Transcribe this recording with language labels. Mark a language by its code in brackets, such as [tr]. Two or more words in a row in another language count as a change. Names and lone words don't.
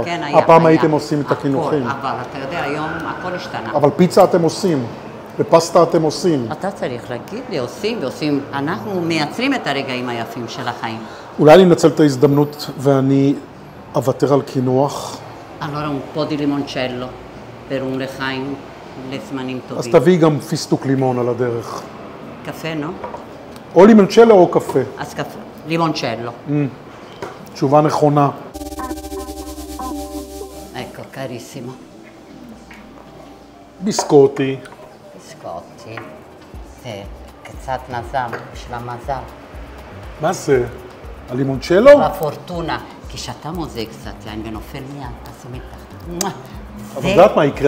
[he] כן, היה. הפעם הייתם עושים את הכינוכים. אבל אתה יודע, היום הכל השתנה. אבל פיצה אתם עושים, ופסטה אתם עושים. אתה צריך להגיד לי, עושים ועושים. אנחנו מייצרים את הרגעים היפים של החיים. אולי אני אנצל את ההזדמנות ואני אוותר על קינוח. [it] Allora un po' di limoncello per un [he] לחיים לזמנים טובים. אז תביאי גם פיסטוק לימון על הדרך. קפה, לא? או לימונצ'לו או קפה. אז קפה, לימונצ'לו. תשובה נכונה. [it] Ecco, carissimo. [he] ביסקוטי. ביסקוטי. זה קצת מזל, בשביל המזל. מה זה? הלימונצ'לו? הפורטונה. כשאתה מוזג קצת יין ונופל מיד, תשים מתחת. אבל יודעת מה יקרה?